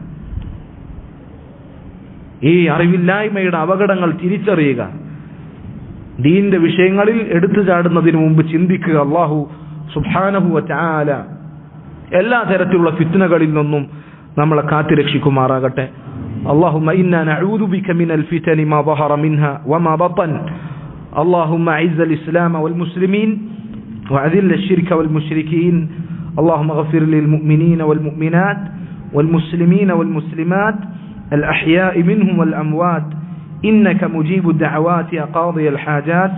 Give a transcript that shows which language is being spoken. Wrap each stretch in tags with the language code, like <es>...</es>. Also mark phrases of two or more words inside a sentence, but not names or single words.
<ml>ഈ അറിവില്ലായ്മയുടെ അപകടങ്ങൾ തിരിച്ചറിയുക. ദീനിന്റെ വിഷയങ്ങളിൽ എടുത്തു ചാടുന്നതിന് മുമ്പ് ചിന്തിക്കുക. അല്ലാഹു</ml> <ar>سبحانه وتعالى</ar> <ml>എല്ലാ തരത്തിലുള്ള ഫിത്നകളിൽ നിന്നും നമ്മളെ കാത്തുരക്ഷിക്കുമാറാകട്ടെ.</ml> <ar>اللهم إنا نعوذ بك من الفتن ما ظهر منها وما بطن. اللهم أعز الإسلام والمسلمين وأذل الشرك والمشركين. اللهم اغفر للمؤمنين والمؤمنات والمسلمين والمسلمات الأحياء منهم والأموات إنك مجيب الدعوات يا قاضي الحاجات.</ar>